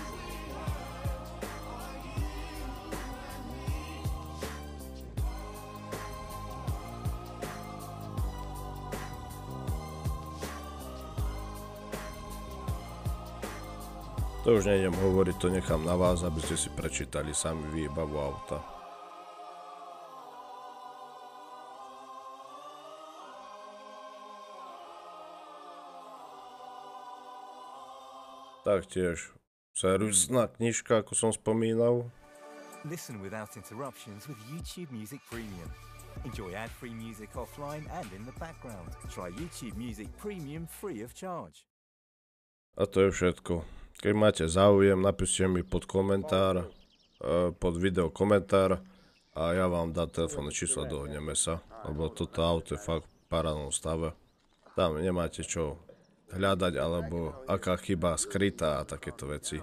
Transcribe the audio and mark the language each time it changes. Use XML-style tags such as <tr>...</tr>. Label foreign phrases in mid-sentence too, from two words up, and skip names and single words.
<sk>To už nejdem hovoriť, to nechám na vás, aby ste si prečítali sami výbavu auta. Taktiež servisná knižka, ako som spomínal.</sk> <en>Listen without interruptions with YouTube Music Premium. Enjoy ad-free music offline and in the background. Try YouTube Music Premium free of charge.</en> <sk>A to je všetko. Keď máte záujem, napíšte mi pod komentár, pod video komentár a ja vám dám telefónne číslo, dohodneme sa, lebo toto auto je fakt v parádnom stave. Tam nemáte čo hľadať, alebo aká chyba skrytá a takéto veci.</sk>